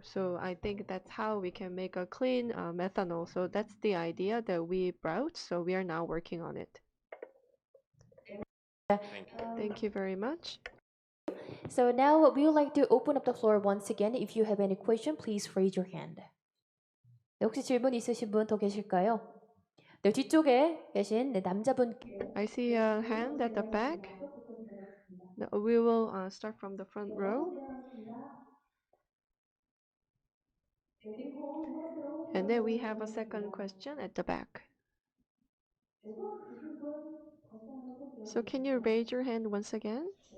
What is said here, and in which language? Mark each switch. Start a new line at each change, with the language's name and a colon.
English: So I think that's how we can make a clean methanol. So that's the idea that we brought. So we are now working on it. Thank you very much. So now we would like to open up the floor once again. If you have any question, please raise your hand.
Korean: 네, 혹시 질문 있으신 분 더 계실까요? 네, 뒤쪽에 계신 네, 남자분.
English: I see a hand at the back. No, we will start from the front row. And then we have a second question at the back. So can you raise your hand once again?